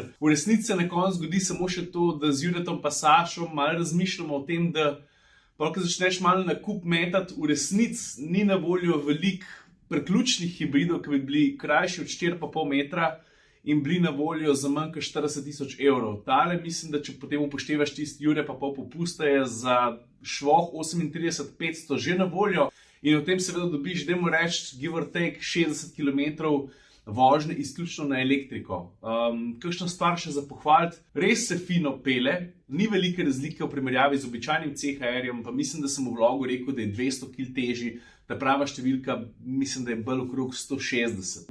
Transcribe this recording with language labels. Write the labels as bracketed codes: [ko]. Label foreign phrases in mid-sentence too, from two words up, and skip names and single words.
[sl] V resnici se na koncu zgodi samo še to, da z Juretom pa Sašo malo razmišljamo o tem, da ko začneš malo na kup metati, v resnici ni na voljo veliko priključnih hibridov, ki bi bili krajši od 4,5 metra in bili na voljo za manj kot 40 000 evrov. Tale mislim, da če potem upoštevaš tisti Jure pa pol popusta, je za švoh 38 500 že na voljo. In v tem seveda dobiš, dajmo reči, [en] give or take [sl] 60 km vožnje izključno na elektriko. Kakšna stvar še za pohvaliti, res se fino pele, ni velike razlike v primerjavi z običajnim CHR-jem, pa mislim, da sem v vlogu rekel, da je 200 kg težji, ta prava številka mislim, da je bolj okrog 160.